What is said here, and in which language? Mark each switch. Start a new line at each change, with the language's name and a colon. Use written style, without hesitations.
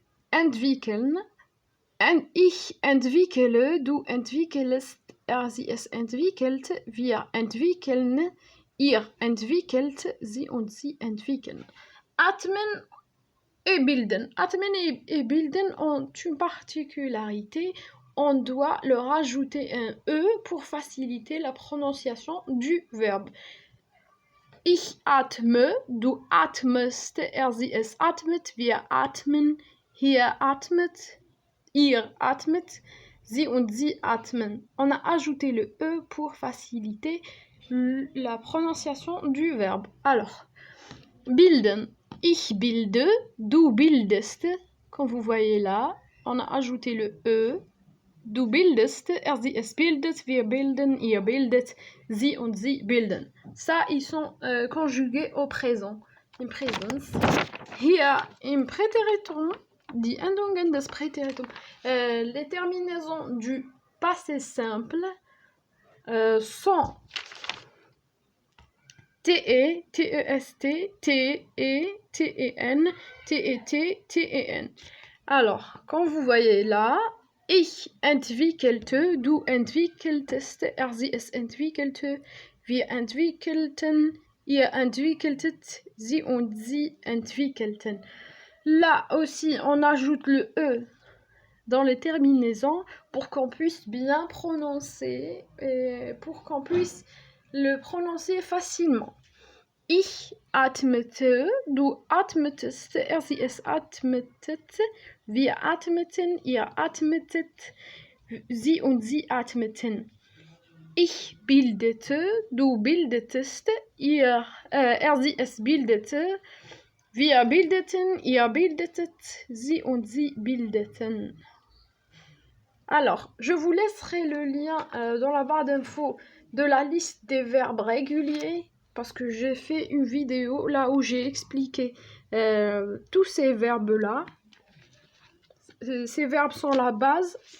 German: Entwickeln, ich entwickle, du entwickelst, sie es entwickelt, wir entwickeln, ihr entwickelt, sie und sie entwickeln.
French: Atmen et bilden. Atmen et bilden ont une particularité. On doit leur ajouter un E pour faciliter la prononciation du verbe.
German: Ich atme, du atmest, sie es atmet, wir atmen, hier atmet, ihr atmet, sie und sie atmen.
French: On a ajouté le E pour faciliter la prononciation du verbe. Alors,
German: bilden. Ich bilde, du bildest.
French: Comme vous voyez là, on a ajouté le E.
German: Du bildest, sie es bildet, wir bilden, ihr bildet, sie und sie bilden.
French: Ça, ils sont conjugués au présent.
German: Im Präsens. Hier, im Präteritum, die Endungen des Präteritum.
French: Les terminaisons du passé simple sont te, test, te, ten, tet, ten. Alors, comme vous voyez là,
German: ich entwickelte, du entwickeltest, sie es entwickelte, wir entwickelten, ihr entwickeltet, sie und sie entwickelten.
French: Là aussi, on ajoute le E dans les terminaisons pour qu'on puisse bien prononcer et pour qu'on puisse le prononcer facilement.
German: Ich atmete, du atmetest, sie es atmetet, wir atmeten, ihr atmetet, sie und sie atmeten. Ich bildete, du bildetest, sie es bildete, wir bildeten, ihr bildetet, sie und sie bildeten.
French: Alors, je vous laisserai le lien dans la barre d'infos de la liste des verbes réguliers parce que j'ai fait une vidéo là où j'ai expliqué tous ces verbes-là. Ces verbes sont la base.